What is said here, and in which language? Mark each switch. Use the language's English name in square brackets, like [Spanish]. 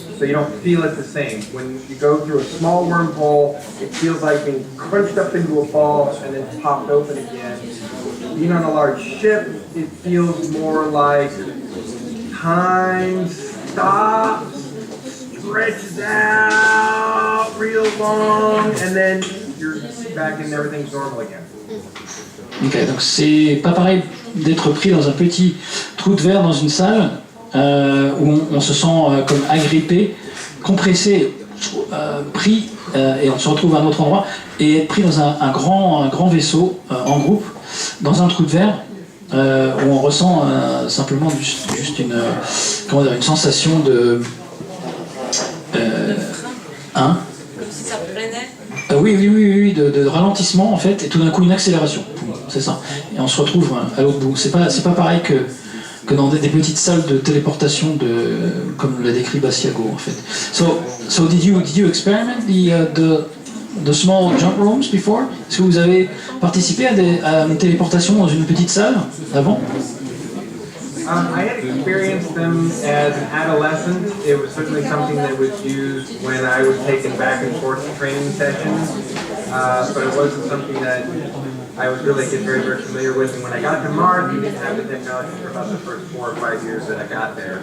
[English] So you don't feel it the same. When you go through a small wormhole, it feels like being crunched up into a ball and then popped open again. Being on a large ship, it feels more like time stops, stretches out real long, and then you're back and everything's normal again. [French] Ok, donc c'est pas pareil d'être pris dans un petit trou de verre dans une salle où on se sent comme agrippé, compressé, pris, et on se retrouve à un autre endroit, et être pris dans un grand vaisseau en groupe, dans un trou de verre, où on ressent simplement juste une sensation de... Comme si ça freinait. Oui, de ralentissement en fait, et tout d'un coup une accélération, c'est ça. Et on se retrouve à l'autre bout. C'est pas pareil que dans des petites salles de téléportation comme l'a décrit Basiago en fait. [English] So did you experiment the small jump rooms before? [French] Est-ce que vous avez participé à une téléportation dans une petite salle avant? [English] I had experienced them as an adolescent. It was certainly something that was used when I was taken back and forth to training sessions, but it wasn't something that I was really very, very familiar with. And when I got to Mars, we didn't have the technology for about the first 4 or 5 years that I got there.